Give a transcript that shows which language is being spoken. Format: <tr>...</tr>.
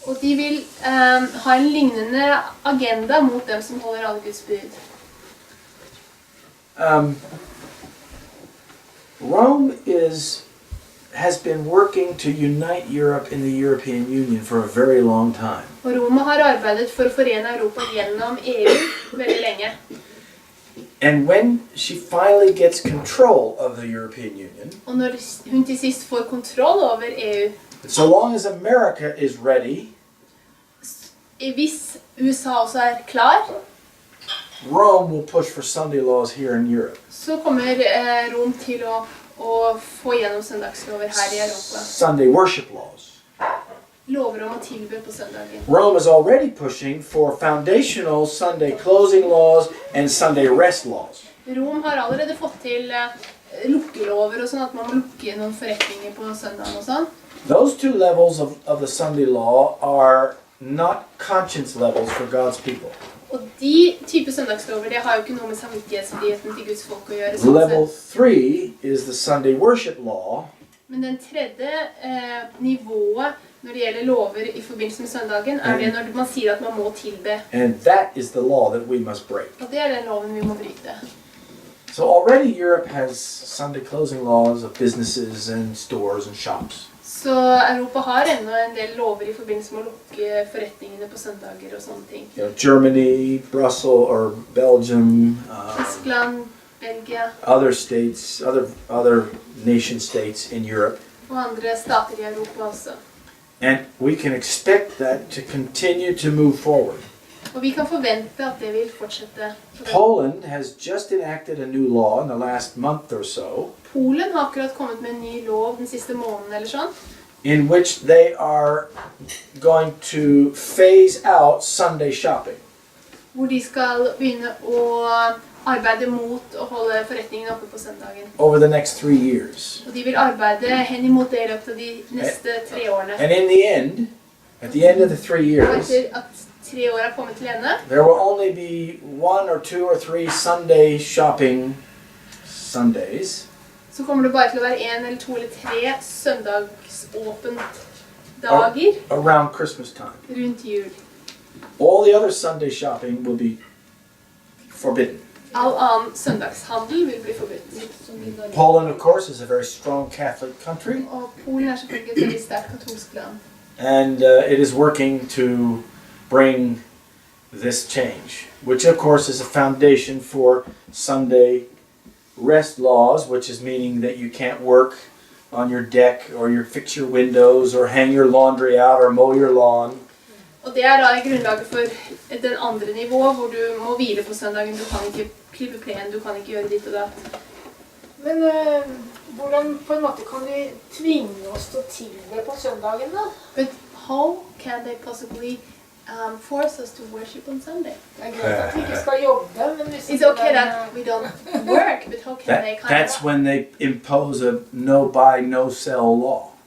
<no>Og de vil ha en lignende agenda mot dem som holder alle Guds bud.</no> <en>Rome has been working to unite Europe in the European Union for a very long time.</en> <no>Og Roma har arbeidet for å forene Europa gjennom EU veldig lenge.</no> <en>And when she finally gets control of the European Union,</en> <no>Og når hun til sist får kontroll over EU,</no> <en>so long as America is ready,</en> <no>hvis USA også er klar,</no> <en>Rome will push for Sunday laws here in Europe.</en> <no>så kommer Rom til å få gjennom søndagslover her i Europa.</no> <en>Sunday worship laws.</en> <no>Lover om å tilbe på søndagen.</no> <en>Rome is already pushing for foundational Sunday closing laws and Sunday rest laws.</en> <no>Rom har allerede fått til lukkelover og sånn at man må lukke noen forretninger på søndagen og sånn.</no> <en>Those two levels of the Sunday law are not conscience levels for God's people.</en> <no>Og de type søndagslover, det har jo ikke noe med samvittighetsfriheten til Guds folk å gjøre. Sånn</no> <en>Level</en> <no>sett.</no> <en>3 is the Sunday worship law,</en> <no>Men den tredje nivået når det gjelder lover i forbindelse med søndagen, er det når man sier at man må tilbe.</no> <en>and that is the law that we must break.</en> <no>Og det er den loven vi må bryte.</no> <en>So already Europe has Sunday closing laws of businesses and stores and shops.</en> <no>Så Europa har ennå en del lover i forbindelse med å lukke forretningene på søndager og sånne ting.</no> <en>You know, Germany, Brussels, or Belgium,</en> <no>Tyskland, Belgia</no> <en>other states, other nation states in Europe.</en> <no>og andre stater i Europa også.</no> <en>And we can expect that to continue to move forward.</en> <no>Og vi kan forvente at det vil fortsette.</no> <en>Poland has just enacted a new law in the last month or so</en> <no>Polen har akkurat kommet med en ny lov den siste måneden eller sånn,</no> <en>in which they are going to phase out Sunday shopping.</en> <no>hvor de skal begynne å arbeide mot å holde forretningen oppe på søndagen.</no> <en>Over the next 3 years.</en> <no>Og de vil arbeide hen imot det i løpet av de neste 3 årene.</no> <en>And in the end, at the end of the 3</en> <no>Og</no> <en>years,</en> <no>etter at 3 år er kommet til ende,</no> <en>there will only be 1 or 2 or 3 Sunday shopping Sundays.</en> <no>så kommer det bare til å være 1 eller 2 eller 3 søndagsåpent dager</no> <en>Around Christmas time.</en> <no>rundt jul.</no> <en>All the other Sunday shopping will be forbidden.</en> <no>All annen søndagshandel vil bli forbudt.</no> <en>Poland, of course, is a very strong Catholic country,</en> <no>Og Polen er selvfølgelig et veldig sterkt katolsk land.</no> <en>and it is working to bring this change, which of course is a foundation for Sunday rest laws, which is meaning that you can't work on your deck or fix your windows or hang your laundry out or mow your lawn.</en> <no>Og det er da grunnlaget for den andre nivået, hvor du må hvile på søndagen. Du kan ikke klippe plen, du kan ikke gjøre ditt og datt. Men hvordan på en måte kan de tvinge oss til å tilbe på søndagen da?</no> <en>But how can they possibly force us to worship on Sunday?</en> <no>Det er greit at vi ikke skal jobbe, men hvis</no> <en>It's okay that we don't work, but how can they kind That's when they impose a no buy, no sell law.</en>